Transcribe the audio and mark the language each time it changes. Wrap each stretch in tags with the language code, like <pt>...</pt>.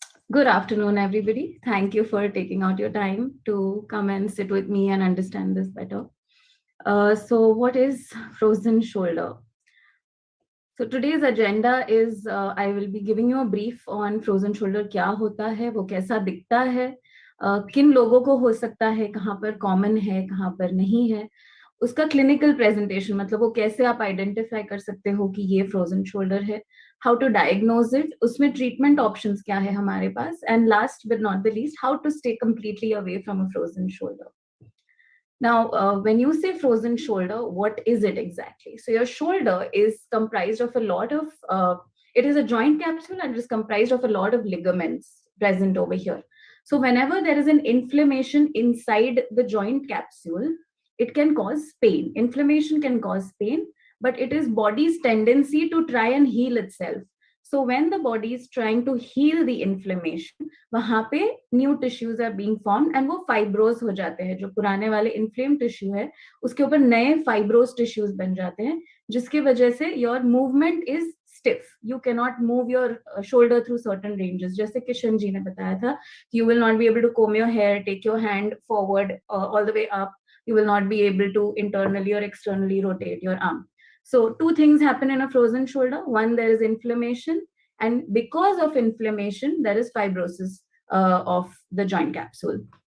<en>Good afternoon, everybody. Thank you for taking out your time to come and sit with me and understand this better. So what is frozen shoulder? So today's agenda is I will be giving you a brief on frozen shoulder.</en> <hi>क्या होता है, वो कैसा दिखता है, किन लोगों को हो सकता है, कहाँ पर common है, कहाँ पर नहीं है, उसका क्लिनिकल प्रेजेंटेशन, मतलब वो कैसे आप आइडेंटिफाई कर सकते हो कि ये फ्रोजन शोल्डर है,</hi> <en>how to diagnose it,</en> <hi>उसमें ट्रीटमेंट ऑप्शंस क्या है हमारे पास,</hi> <en>And last but not the least, how to stay completely away from a frozen shoulder. Now, when you say frozen shoulder, what is it exactly? So your shoulder is comprised of a lot of, it is a joint capsule and it is comprised of a lot of ligaments present over here. So whenever there is an inflammation inside the joint capsule, it can cause pain. Inflammation can cause pain, but it is body's tendency to try and heal itself. So when the body is trying to heal the inflammation,</en> <hi>वहाँ पे</hi> <en>new tissues are being formed and वो fibrous</en> <hi>हो जाते हैं. जो पुराने वाले inflamed tissue है, उसके ऊपर नए fibrous tissues बन जाते हैं, जिसकी वजह से</hi> <en>your movement is stiff. You cannot move your shoulder through certain ranges.</en> <hi>जैसे किशन जी ने बताया था,</hi> <en>you will not be able to comb your hair, take your hand forward all the way up. You will not be able to internally or externally rotate your arm. So two things happen in a frozen shoulder. One, there is inflammation, and because of inflammation, there is fibrosis of the joint capsule.</en>